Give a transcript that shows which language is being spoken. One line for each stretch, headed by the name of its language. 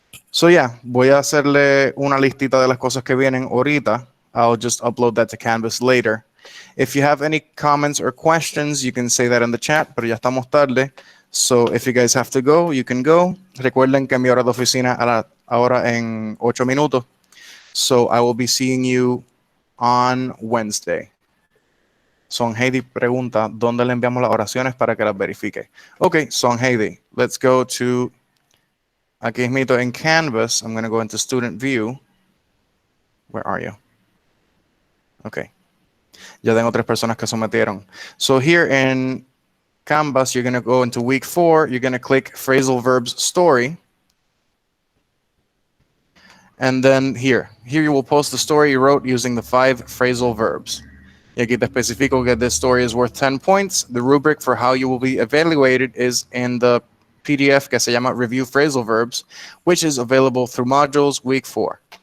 Spanish: So, yeah, voy a hacerle una listita de las cosas que vienen ahorita.
English: I'll just upload that to Canvas later. If you have any comments or questions, you can say that in the chat, pero ya estamos tarde. So, if you guys have to go, you can go.
Spanish: Recuerden que mi hora de oficina ahora en 8 minutos.
English: So, I will be seeing you on Wednesday.
Spanish: Son Heidi pregunta, ¿dónde le enviamos las oraciones para que las verifique?
English: Ok, Son Heidi, let's go to, aquí mismo en Canvas, I'm going to go into Student View. Where are you?
Spanish: Ok, ya tengo 3 personas que sometieron.
English: So here in Canvas, you're going to go into week 4, you're going to click Phrasal Verbs Story. And then here you will post the story you wrote using the 5 phrasal verbs. Y aquí te especifico que this story is worth 10 points. The rubric for how you will be evaluated is in the PDF que se llama Review Phrasal Verbs, which is available through modules week 4.